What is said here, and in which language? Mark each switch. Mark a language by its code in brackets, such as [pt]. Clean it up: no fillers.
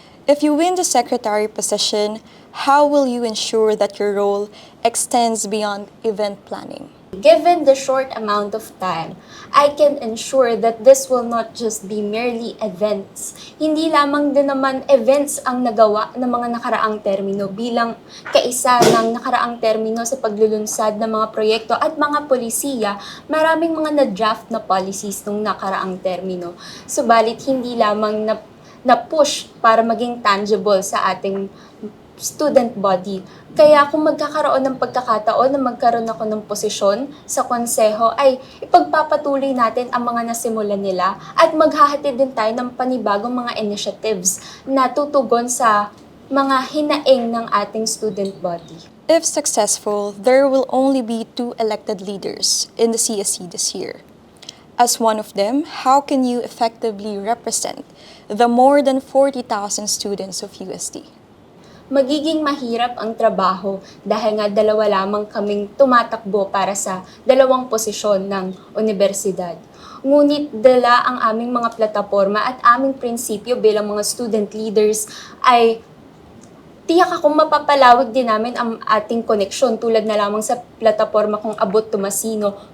[en] If you win the secretary position, how will you ensure that your role extends beyond event planning? Given the short amount of time, I can ensure that this will not just be merely events. [tl] Hindi lamang din naman events ang nagawa ng mga nakaraang termino bilang kaisa ng nakaraang termino sa paglulunsad ng mga proyekto at mga polisiya, maraming mga na-draft na policies nung nakaraang termino. Subalit hindi lamang na-push para maging tangible sa ating student body. Kaya kung magkakaroon ng pagkakataon na magkaroon ako ng posisyon sa konseho, ay ipagpapatuloy natin ang mga nasimulan nila at maghahatid din tayo ng panibagong mga initiatives na tutugon sa mga hinaing ng ating student body. [en] If successful, there will only be 2 elected leaders in the CSE this year. As one of them, how can you effectively represent the more than 40,000 students of UST? [tl] Magiging mahirap ang trabaho dahil nga dalawa lamang kaming tumatakbo para sa dalawang posisyon ng universidad. Ngunit dala ang aming mga plataporma at aming prinsipyo bilang mga student leaders ay tiyak akong mapapalawig din namin ang ating koneksyon tulad na lamang sa plataforma kong BOTOMASINO.